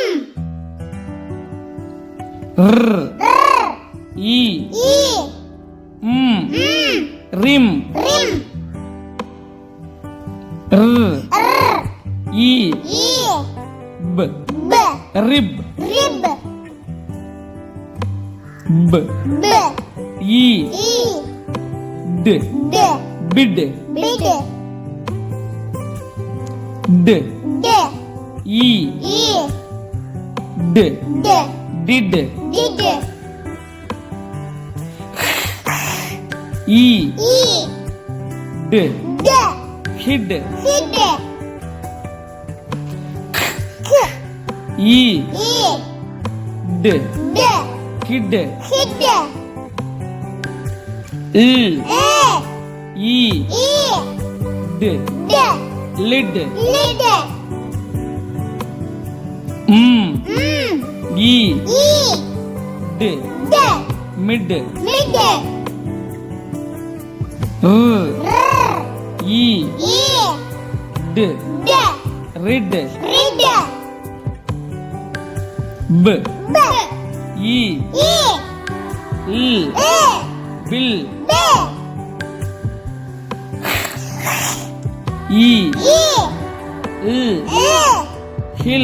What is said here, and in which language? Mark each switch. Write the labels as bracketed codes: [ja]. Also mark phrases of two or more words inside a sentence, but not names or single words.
[en] R, E, rim, R, E, B, rib, B, E, D, bid, D, E, D, did, did, e, e, d, d, hid, hid, e, e, d, d, kid, hid, l, e, e, e, d, d, lid, lid, e, e, d, d, mid, mid, r, e, e, d, d, rid, rid, b, b, e, e, l, e, bill, b, e, e, l, e, hill,